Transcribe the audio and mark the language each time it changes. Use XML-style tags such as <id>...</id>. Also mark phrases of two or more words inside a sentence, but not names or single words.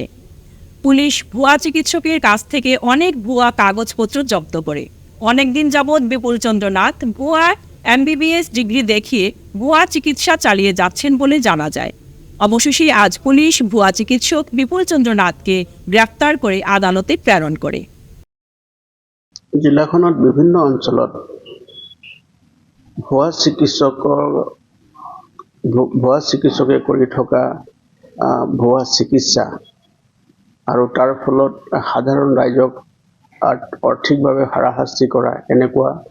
<bn>পুলিশ ভুয়া চিকিৎসকের কাছ থেকে অনেক ভুয়া কাগজপত্র জব্দ করে। অনেকদিন যাবৎ বিপুল চন্দ্র নাথ ভুয়া MBBS ডিগ্রি দেখিয়ে ভুয়া চিকিৎসা চালিয়ে যাচ্ছেন বলে জানা যায়। অবশেষে আজ পুলিশ ভুয়া চিকিৎসক বিপুল চন্দ্র নাথকে গ্রেফতার করে আদালতে প্রেরণ করে।</bn> <as>জিলাখনত বিভিন্ন অঞ্চলত ভুৱা চিকিৎসকে কৰি থকা ভুৱা চিকিৎসা আৰু তাৰ ফলত সাধাৰণ ৰাইজক আৰ্থিকভাৱে হাৰাশাস্তি কৰা এনেকুৱা</as>